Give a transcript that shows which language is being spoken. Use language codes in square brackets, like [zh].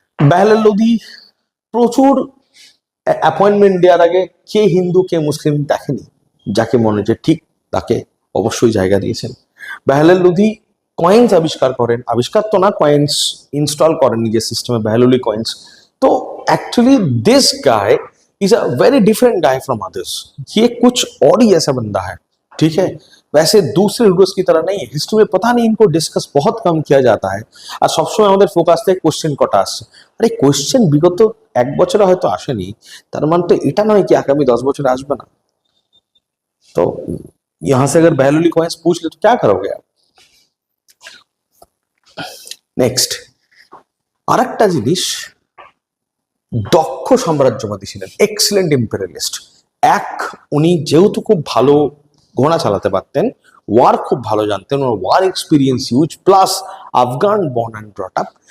[bn] বেহলাল লোদি প্রচুর অ্যাপয়েন্টমেন্ট দেওয়ার আগে কে হিন্দু কে মুসলিম দেখেনি, যাকে মনে হচ্ছে ঠিক তাকে অবশ্যই জায়গা দিয়েছেন। বেহলাল লোদি কয়েন্স আবিষ্কার করেন, আবিষ্কার তো না, কয়েন্স ইনস্টল করেন নিজের সিস্টেমে, বেহলুলি কয়েন্স। [en] तो actually this guy is a very different guy from others. [hi] ये कुछ और ही ऐसा बंदा है, ठीक है। वैसे दूसरे लीडर्स की तरह नहीं है। हिस्ट्री में पता नहीं इनको डिस्कस बहुत कम किया जाता है, [bn] আর সবসময় আমাদের ফোকাস থাকে কোশ্চেন কটা আসছে। আরে কোশ্চেন বিগত 1 বছরে হয়তো আসেনি, তার মানে তো এটা নয় कि আগামী 10 বছরে আসবে না। [hi] तो यहाँ से अगर बहलुली कॉइन्स पूछ ले तो क्या करोगे आप। [bn] নেক্সট আরেকটা জিনিস, দক্ষ সাম্রাজ্যবাদী ছিলেন, এক্সেলেন্ট ইম্পেরিয়ালিস্ট। উনি যেহেতু খুব ভালো ঘোড়া চালাতে পারতেন, ওয়ার খুব ভালো জানতেন, ওনার war experience huge, plus Afghan born and brought up.